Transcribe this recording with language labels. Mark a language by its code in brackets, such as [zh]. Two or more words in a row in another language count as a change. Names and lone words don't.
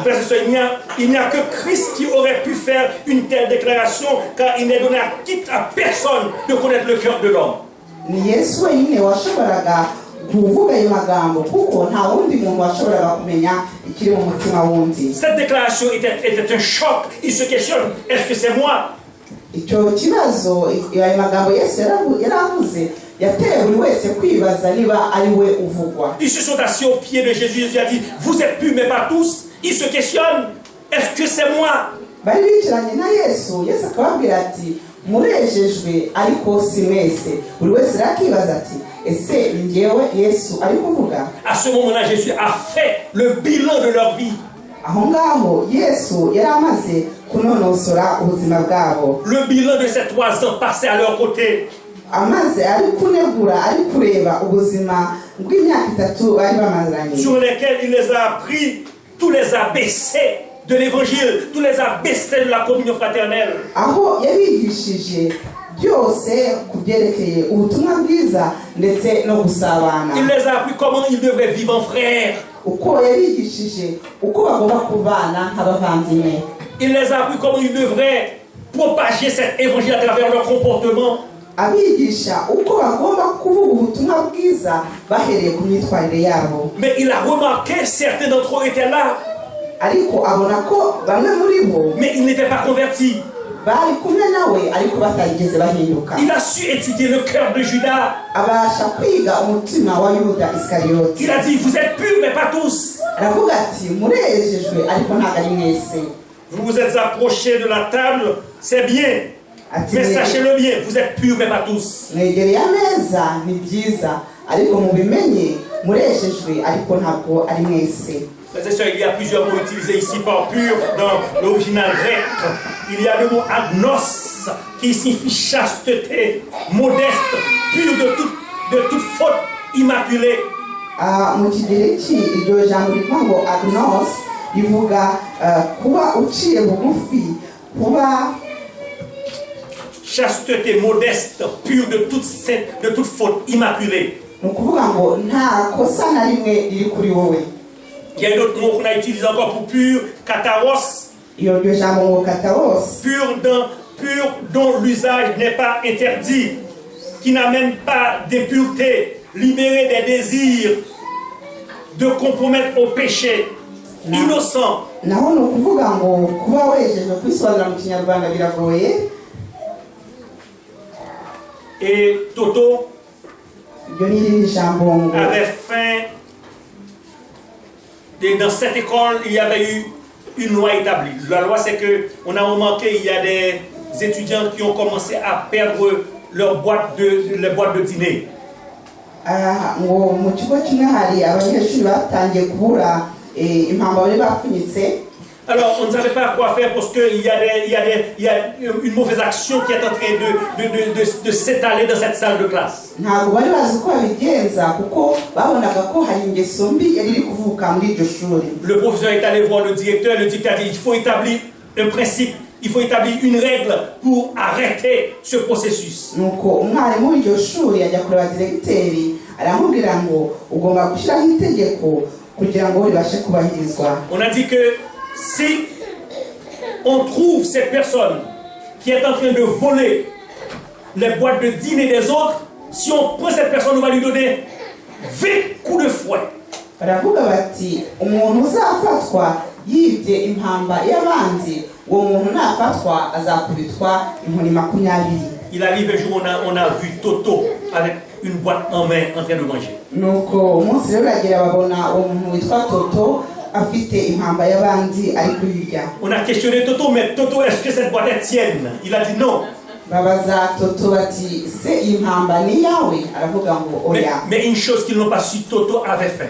[fr] Frères et sœurs, il n'y a que Christ qui aurait pu faire une telle déclaration, car il n'est donné à personne de connaître le cœur de l'homme. [rw] Ni Yesu wenyine washoboraga kuvuga ayo magambo kuko nta wundi muntu washoboraga kumenya ikiri mu mutima wundi. [fr] Cette déclaration était un choc. Il se questionne, est-ce que c'est moi? [rw] Icyo kibazo ayo magambo Yesu yaravuze yateye buri wese kwibaza niba ari we uvugwa. [fr] Ils se sont assis aux pieds de Jésus. Jésus a dit, vous êtes purs, mais pas tous. Ils se questionnent, est-ce que c'est moi? [rw] Bari bicaranye na Yesu, Yesu akababwira ati murejejwe ariko si mwese. Buri wese arakibaza ati ese njyewe Yesu ari kuvuga? [fr] À ce moment-là, Jésus a fait le bilan de leur vie. [rw] Aho ngaho Yesu yari amaze kunonosora ubuzima bwabo. [fr] Le bilan de ces 3 ans passés à leur côté. [rw] Amaze ari kunegura ari kureba ubuzima bw'imyaka 3 bari bamazanye. [fr] Sur lesquels il les a appris tous les ABC de l'évangile, tous les ABC de la communion fraternelle. [rw] Aho yabigishije byose kubyerekeye ubutumwa bwiza ndetse no gusabana. [fr] Il les a appris comment ils devraient vivre en frères. [rw] Uko yabigishije uko bagomba kubana nk'abavandimwe. [fr] Il les a appris comment ils devraient propager cet évangile à travers leur comportement. [rw] Abigisha uko bagomba kuvuga ubutumwa bwiza bahereye ku myitwarire yabo. [fr] Mais il a remarqué certains d'entre eux étaient là. [rw] Ariko abona ko bamwe muri bo [fr] mais ils n'étaient pas convertis. [rw] bari kumwe nawe ariko batarigeze bahinduka. [fr] Il a su étudier le cœur de Judas. [rw] Abasha kwiga umutima wa Yuda Iskariyoti. [fr] Il a dit, vous êtes purs mais pas tous. [rw] Aravuga ati murejejwe ariko ntabwo ari mwese. [fr] Vous vous êtes approchés de la table, c'est bien. Mais sachez-le bien, vous êtes purs mais pas tous. [rw] Mwegereye ameza ni byiza ariko mubimenye murejejwe ariko ntabwo ari mwese. [fr] Frères et sœurs, il y a plusieurs mots utilisés ici par pur dans l'original grec. Il y a le mot agnos qui signifie chasteté, modeste, pur de toute faute, immaculée. [rw] Mu kigereki iryo jambo rivuga ngo agnos rivuga kuba uciye bugufi, kuba [fr] chasteté, modeste, pur de toute faute, immaculée. [rw] Ni ukuvuga ngo nta kosa na rimwe riri kuri wowe. [fr] Il y a un autre mot qu'on a utilisé encore pour pur, kataros. [rw] iyo ryo jambo ngo kataros, [fr] Pur dont l'usage n'est pas interdit, qui n'amène pas d'impureté, libéré des désirs de compromettre au péché, innocent. [rw] naho ni ukuvuga ngo kuba wejeje kwisobanura mu kinyarwanda biragoye. [fr] Et Toto [rw] Iryo ni irindi jambo ngo [fr] avait faim. Et dans cette école, il y avait eu une loi établie. La loi, c'est qu'on a remarqué qu'il y a des étudiants qui ont commencé à perdre les boîtes de dîner. [rw] ngo mu kigo kimwe hari abanyeshuri batangiye kubura impamba bari bapfunyitse. [fr] Alors, on ne savait pas quoi faire parce qu'il y a une mauvaise action qui est en train de s'étaler dans cette salle de classe. [rw] Ntabwo bari bazi ko babigenza kuko babonaga ko hari ingeso mbi yari iri kuvuka muri iryo shuri. [fr] Le professeur est allé voir le directeur a dit il faut établir un principe, il faut établir une règle pour arrêter ce processus. [rw] Nuko umwarimu w'iryo shuri ajya kureba diregiteri aramubwira ngo ugomba gushyiraho itegeko kugira ngo ribashe kubahirizwa. [fr] On a dit que si on trouve cette personne qui est en train de voler les boîtes de dîner des autres, si on prend cette personne, on va lui donner 20 coups de fouet. [rw] Baravuga bati umuntu uzafatwa yibye impamba y'abandi, uwo muntu nafatwa azakubitwa inkoni 20. [fr] Il arrive un jour, on a vu Toto avec une boîte en main en train de manger. [rw] Nuko umunsi rero uragera babona uwo muntu witwa Toto afite impamba y'abandi ari kuyirya. [fr] On a questionné Toto, mais Toto, est-ce que cette boîte est tienne? Il a dit non. [rw] Babaza Toto bati se impamba ni yawe? Aravuga ngo oya. [fr] Mais une chose qu'ils n'ont pas su, Toto avait faim.